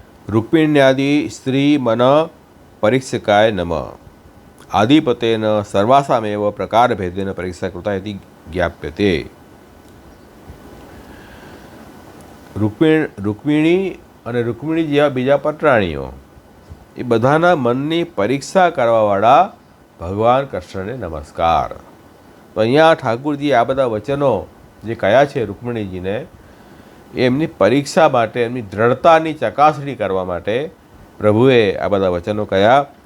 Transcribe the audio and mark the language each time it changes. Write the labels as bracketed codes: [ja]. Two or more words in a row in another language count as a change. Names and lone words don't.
[sa] રૂક્મિण्यादि स्त्री मन परीक्षकाय नम आदिपतेन सर्वासामेव प्रकारभेदेन परीक्षा कृता इति ज्ञाप्यते। [gu] રૂક્મિણી અને રૂક્મિણી જેવા બીજા પટરાણીઓ એ બધાના મનની પરીક્ષા કરવાવાળા ભગવાન કૃષ્ણને નમસ્કાર. તો અહીંયા ઠાકુરજી આ બધા વચનો જે કયા છે રૂક્મિણીજીને એ એમની પરીક્ષા માટે, એમની દ્રઢતાની ચકાસણી કરવા માટે પ્રભુએ આ બધા વચનો કયા.